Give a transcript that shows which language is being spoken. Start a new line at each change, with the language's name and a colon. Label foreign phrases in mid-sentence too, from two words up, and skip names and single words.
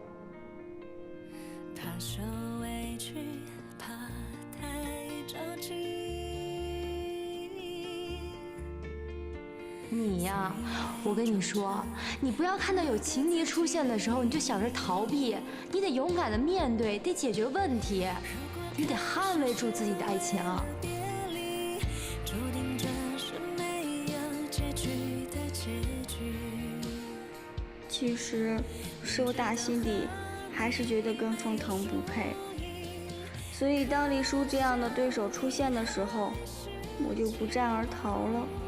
Chinese: 你呀，我跟你说，你不要看到有情敌出現的時候，你就想着逃避，你得勇敢地面對，得解決問題，你得捍衛住自己的愛情。其實，是我打心底還是覺得跟封騰不配，所以當麗書這樣的對手出現的時候，我就不戰而逃了。